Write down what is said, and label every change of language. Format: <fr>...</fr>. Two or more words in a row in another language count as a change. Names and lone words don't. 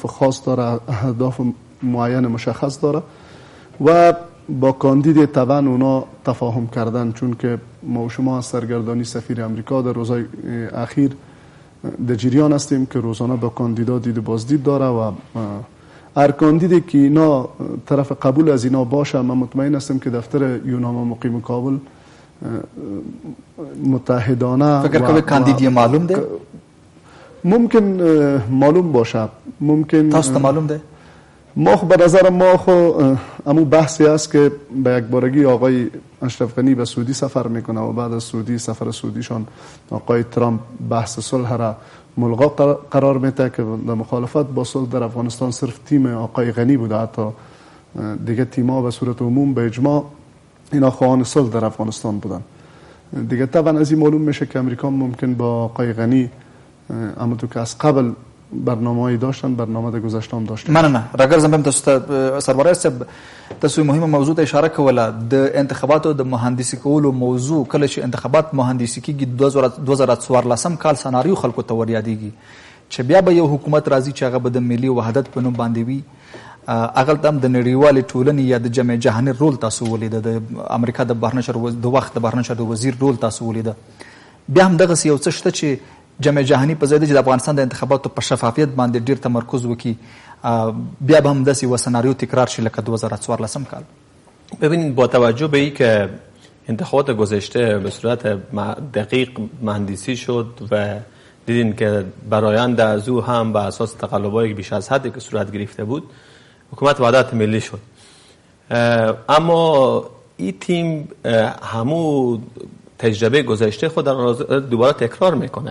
<fa>خاص داره، اهداف معین مشخص داره و با کاندید طبعا اونا تفاهم کردن، چون که ما و شما از سرگردانی سفیر امریکا در روزهای اخیر در جریان هستیم که روزانه با کاندیدا دید بازدید داره و هر کاندیدی که اینا طرف قبول از اینا باشه، من مطمئن هستم که دفتر یوناما مقیم کابل متحدانه فکر کنم کاندیدی معلوم ده؟ ممکن معلوم باشه، ممکن</fa> <ps>تاسو معلوم ده؟</ps> <fa>ما خو به نظر ما خو امو بحثی است که به یک بارگی آقای اشرف غنی به سعودی سفر میکنه و بعد از سعودی سفر سعودیشان آقای ترامپ بحث صلح را ملغا قرار میده که در مخالفت با صلح در افغانستان صرف تیم آقای غنی بوده، حتی دیگه تیم‌ها به صورت عموم به اجماع اینا خواهان صلح در افغانستان بودن. دیگه طبعا از این معلوم میشه که امریکا ممکن با آقای غنی همونطور که از قبل برنامه‌ای داشتن، برنامه در گذشته هم داشتن.</fa> <ps>مننه. راګرځم هم تاسو ته سرور صاحب تاسو مهمه موضوع ته اشاره کوله د انتخاباتو د مهندسي کولو موضوع. کله چې انتخابات مهندسي کیږي 2014 کال سناریو خلکو ته ور یادېږي چې بیا به یو حکومت راځي چې هغه به د ملي وحدت په نوم باندې وي. هغلته هم د نړیوالې ټولنې یا د</ps> <fa>جامعه جهاني</fa> <ps>رول تاسو ولیده، د امریکا د بهرنشر د وخت د بهرنشر د وزیر رول تاسو ولیده. بیا هم دغسې یو څه شته چې</ps> <fa>جامعه جهانی</fa> <ps>په ځای د افغانستان د انتخاباتو په شفافیت باندې ډیر تمرکز وکړي، بیا به هم داسې یو سناریو تکرار شي لکه 2014 کال.</ps> <fa>ببینید با توجه به این که انتخابات گذشته به صورت دقیق مهندسی شد و دیدین که برآیند از او هم به اساس تقلب‌های بیش از حدی که صورت گرفته بود حکومت وحدت ملی شد. اما این تیم همو تجربه گذشته خود را دوباره تکرار میکنه.</fa>